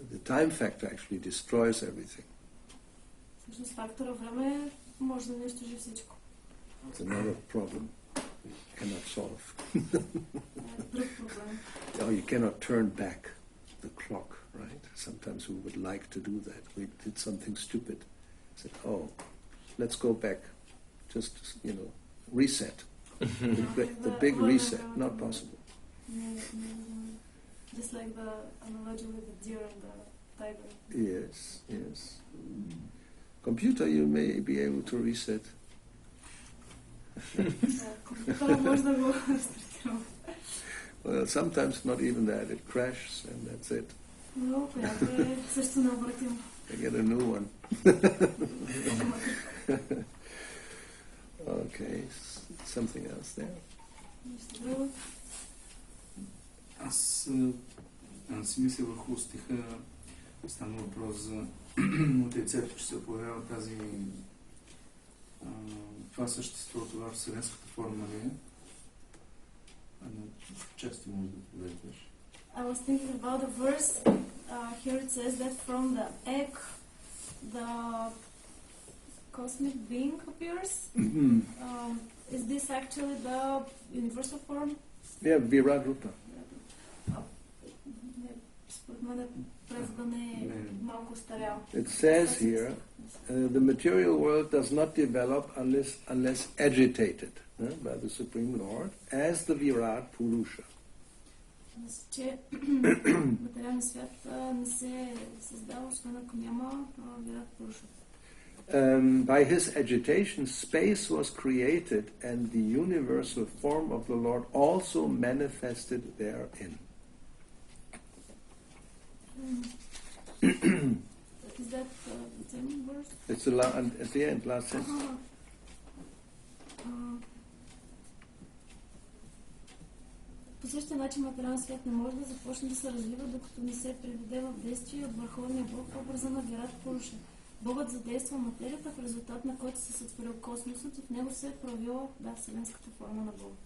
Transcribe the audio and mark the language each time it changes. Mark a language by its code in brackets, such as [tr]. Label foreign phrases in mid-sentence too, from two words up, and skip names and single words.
[en] time factor actually destroys everything. [bg] Всъщност фактора време може да унищожи всичко. [en] It's another problem you cannot solve. [bg] Друг проблем. [en] Oh, you cannot turn back the clock, right? Sometimes we would like to do that. We did something stupid. Said, oh, let's go back. Just, reset. The big reset. Not possible. Just like the analogy with the deer and the tiger. Yes. Computer, you may be able to reset. [bg] Компютъра може да го рестартираме. [en] Well, sometimes not even that. It crashes and that's it. [bg] Но която е също необратимо. [en] I get a new one. Okay, something else there? [bg] Нищо друго. Аз си мисля върху стиха, стана въпрос за от яйцето, че се появява това същество, това вселенската форма ли е? Често може да подадеш. [en] I was thinking about the verse. Here it says that from the egg, the cosmic being appears. Is this actually the universal form? Yeah, Virat Rupa. [bg] Според мен превода не е малко старял. [en] It says here, the material world does not develop unless agitated by the Supreme Lord as the Virat Purusha. [bg] Мисля, че материалният свят не се създава, освен ако няма Вират Пуруша. [en] By his agitation, space was created and the universal form of the Lord also manifested therein. Is that the same verse? It's at the end, last sentence. [bg] По същия начин материалният свят не може да започне да се развива, докато не се приведе в действие от Върховния Бог в образа на Вират Пуруша. Богът задейства материята, в резултат на който се сътворил космосът и в него се е проявила вселенската форма на Бога.